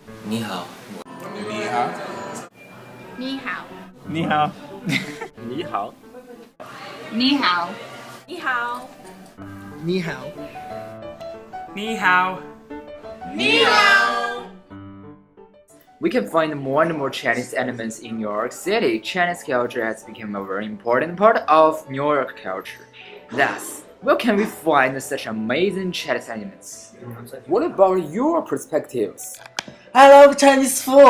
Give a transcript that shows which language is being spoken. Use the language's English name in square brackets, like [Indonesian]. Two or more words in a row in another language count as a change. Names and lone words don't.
[Chinese] 你好，你好，你好，你好，你好，你好，你好，你好，你好，你好。 [English] We can find more and more Chinese elements in New York City. Chinese culture has become a very important part of New York culture. Thus, where can we find such amazing Chinese elements? What about your perspectives? I love Chinese food.